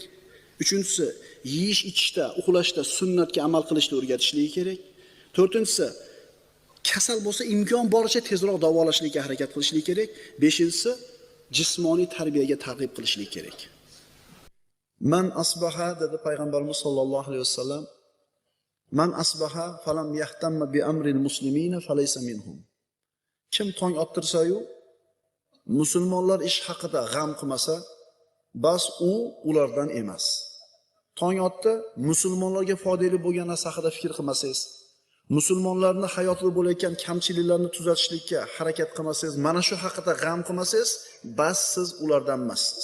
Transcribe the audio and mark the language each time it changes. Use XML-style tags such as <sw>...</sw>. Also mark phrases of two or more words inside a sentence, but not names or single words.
<uz>Uchinchisi, yeyish, ichishda, uxlashda sunnatga amal qilishni o'rgatishligi kerak. To'rtinchisi, kasal bo'lsa imkon boricha tezroq davolashlikka harakat qilishlik kerak. Beshinchisi, jismoniy tarbiyaga targ'ib qilishlik kerak.</uz> <ar>من أصبح</ar> <uz>dedi payg'ambarimiz</uz> <ar>صلى الله عليه وسلم, من أصبح فلم يهتم بأمر المسلمين فليس منهم.</ar> <uz>Kim tong ottirsa-yu musulmonlar ish haqida g'am qilmasa, bas u ulardan emas. Tong otdi, musulmonlarga foydali bo'lgan narsa haqida fikr qilmasangiz, musulmonlarning hayotida bo'layotgan kamchiliklarni tuzatishlikka harakat qilmasangiz, mana shu haqida g'am qilmasangiz, bas siz ulardan emassiz.</uz>